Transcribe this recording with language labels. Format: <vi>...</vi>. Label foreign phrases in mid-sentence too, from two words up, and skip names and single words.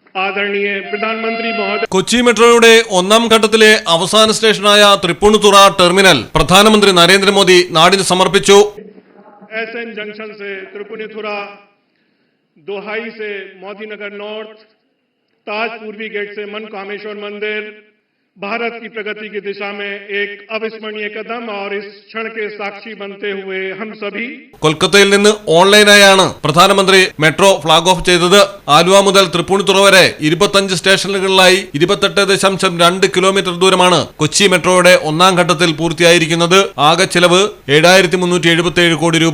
<hi>आदरणीय प्रधानमंत्री महोदय.</hi> <ml>കൊച്ചി മെട്രോയുടെ ഒന്നാം ഘട്ടത്തിലെ അവസാന സ്റ്റേഷനായ തൃപ്പൂണിത്തുറ ടെർമിനൽ പ്രധാനമന്ത്രി നരേന്ദ്രമോദി നാടിന് സമർപ്പിച്ചു.</ml> <hi>एसएन जंक्शन से त्रिपुनिथुरा, दोहाई से मोदीनगर नॉर्थ, ताज पूर्वी गेट से मनकामेश्वर मंदिर भारत की प्रगति की दिशा में एक अविस्मरणीय कदम और इस क्षण के साक्षी बनते हुए हम सभी.</hi> <ml>കൊൽക്കത്തയിൽ നിന്ന് ഓൺലൈനായാണ് പ്രധാനമന്ത്രി മെട്രോ ഫ്ളാഗ് ഓഫ് ചെയ്തത്. ആലുവ മുതൽ തൃപ്പൂണിത്തുറ വരെ 25 സ്റ്റേഷനുകളിലായി 28.2 കിലോമീറ്റർ ദൂരമാണ് കൊച്ചി മെട്രോയുടെ ഒന്നാം ഘട്ടത്തിൽ പൂർത്തിയായിരിക്കുന്നത്. ആകെ ചെലവ് 7377 കോടി രൂപ.</ml>